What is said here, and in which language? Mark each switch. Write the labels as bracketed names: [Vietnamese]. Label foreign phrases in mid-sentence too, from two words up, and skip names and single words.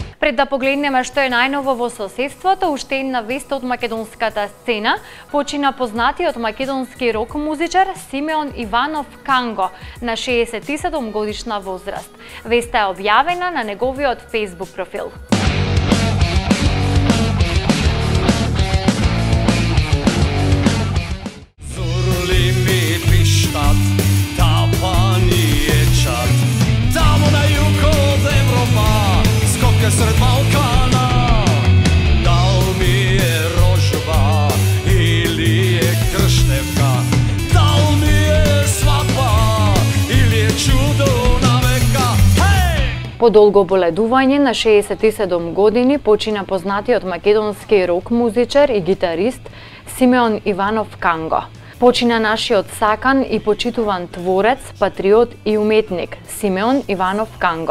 [Macedonian] Пред да погледнеме што е најново во соседството, уште една вест од македонската сцена, почина познатиот македонски рок музичар Симеон Иванов Канго на 67 годишна возраст. Веста е објавена на неговиот Facebook профил. [Serbian] Sred Balkana, dal mi je rožba ili je krštevka, dal mi je svadba ili je čudo na veka. [Macedonian] По долго боледување на 67 години почина познатиот македонски рок музичар и гитарист Симеон Иванов Канго. Почина нашиот сакан и почитуван творец, патриот и уметник Симеон Иванов Канго.